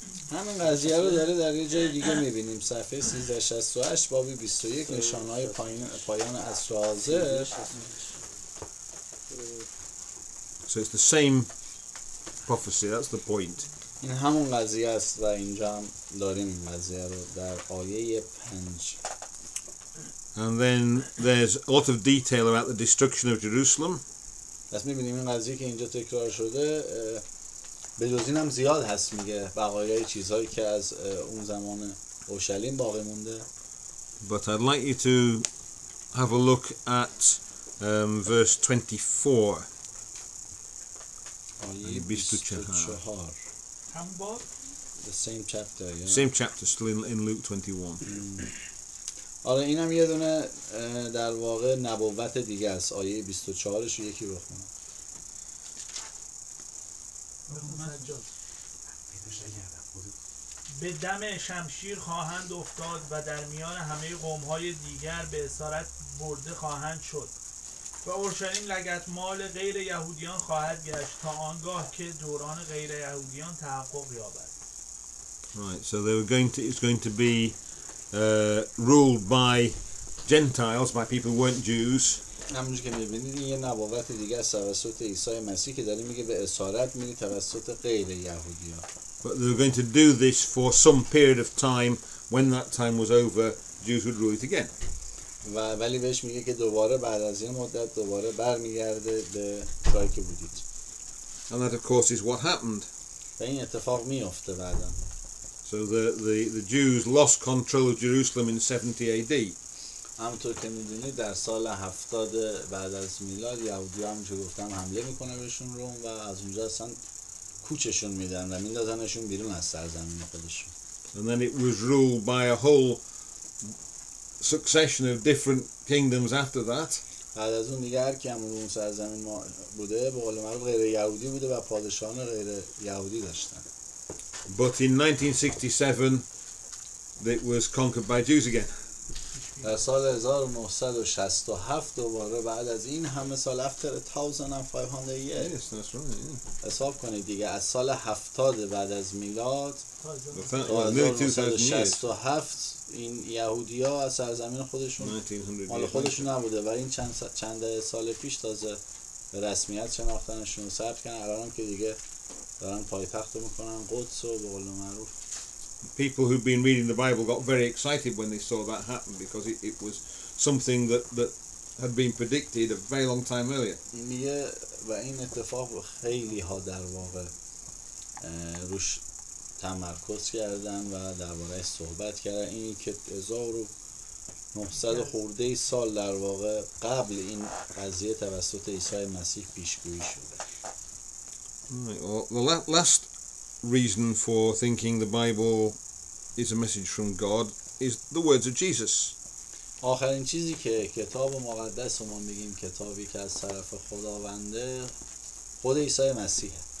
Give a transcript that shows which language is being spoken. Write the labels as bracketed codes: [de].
[fa] همین قضیه رو داره در یه جای دیگه میبینیم، صفحه 1368 باب 21 نشانهای پایان عصر حاضر. [en] So it's the same prophecy, that's the point. [fa] این همون قضیه است و اینجا هم داریم این قضیه رو در آیه 5. [en] And then there's a lot of detail about the destruction of Jerusalem. [fa] پس میبینیم این قضیه که اینجا تکرار شده به جز این هم زیاد هست، میگه بقایای چیزهایی که از اون زمان اورشلیم باقی مونده. [en] But I'd like you to have a look at verse 24. [fa] آیه 24. همون باب؟ [en] The same chapter, yeah. Same chapter, still in Luke 21. [fa] آره اینم یه دونه در واقع نبوت دیگه است. آیه 24 رو یکی بخونه. به دم شمشیر خواهند افتاد و در میان همه قوم‌های دیگر به اسارت برده خواهند شد و اورشلیم لگدمال غیر یهودیان خواهد گشت تا آنگاه که دوران غیر یهودیان تحقق یابد. [en] Right, so it's going to be ruled by Gentiles, by people who weren't Jews. [fa] همونجور که می‌بینید این یه نبوت دیگه است توسط عیسی مسیح که داره میگه به اسارت میری توسط غیر یهودیان. [en] But they were going to do this for some period of time when that time was over, Jews would rule it again. [fa] ولی بهش میگه که دوباره بعد از این مدت دوباره برمیگرده به جایی که بودید. [en] And that, of course, is what happened. [fa] و این اتفاق میفته بعدا. [en] So the Jews lost control of Jerusalem in 70 AD. [fa] همونطور که میدونید در سال 70 بعد از میلاد یهودی هم که گفتم حمله میکنه بهشون روم و از اونجا اصلا کوچشون میدن و میندازنشون بیرون از سرزمین خودشون. [en] And then it was ruled by a whole succession of different kingdoms after that. [fa] بعد از اون دیگه هر کی هم اون سرزمین بوده به قول معروف غیر یهودی بوده و پادشاهان غیر یهودی داشتن. [en] But in 1967 it was conquered by Jews again. [fa] در سال 1967 دوباره بعد از این همه سال [en] after 1500 years. Yes, that's right. [fa] حساب کنید دیگه از سال 70 بعد از میلاد [en] Well, [fa] تا [en] nearly 2000 years. [fa] 1967 این یهودی ها از سرزمین خودشون [en] 1900 [fa] مال [en] years. [fa] خودشون نبوده و این چند سال پیش تازه به رسمیت شناختنشون ثبت کردن. الان که دیگه دارن پایتخت میکنن قدس و به قول معروف. [en] People who've been reading the Bible got very excited when they saw that happen because it was something that had been predicted a very long time earlier. [fa] میگه و این اتفاق خیلی ها در واقع روش تمرکز کردن و درباره‌اش صحبت کردن. اینی که 1900 خورده سال در واقع قبل این قضیه توسط عیسی مسیح پیشگویی شده. [en] Right, well, the last reason for thinking the Bible is a message from God is the words of Jesus. [fa] آخرین چیزی که کتاب مقدس رو ما میگیم کتابی که از طرف خداونده خود عیسی مسیحه.